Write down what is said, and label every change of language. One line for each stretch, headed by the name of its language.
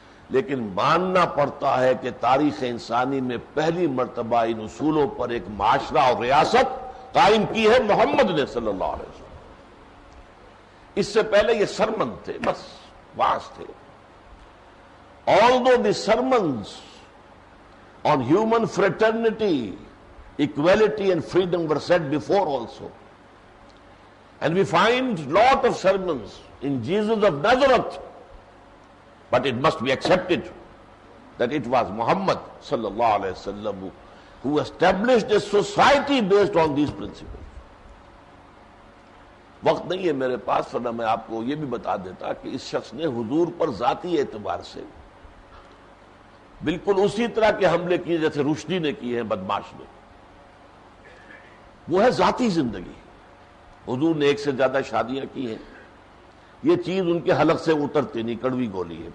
Urdu: لیکن ماننا پڑتا ہے کہ تاریخ انسانی میں پہلی مرتبہ ان اصولوں پر ایک معاشرہ اور ریاست قائم کی ہے محمد نے صلی اللہ علیہ وسلم. اس سے پہلے یہ سرمن تھے، بس واعظ تھے.
English: Although the sermons on human fraternity equality and freedom were said before also. And we find lot of sermons in Jesus of Nazareth, but it must be accepted that it was Muhammad sallallahu alaihi wasallam who established a society based on these principles.
Urdu: وقت نہیں ہے میرے پاس، ورنہ میں آپ کو یہ بھی بتا دیتا کہ اس شخص نے حضور پر ذاتی اعتبار سے بالکل اسی طرح کے حملے کیے جیسے رشدی نے کیے ہیں، بدماش نے. وہ ہے ذاتی زندگی. حضور نے ایک سے زیادہ شادیاں کی ہیں، یہ چیز ان کے حلق سے اترتی نہیں، کڑوی گولی ہے.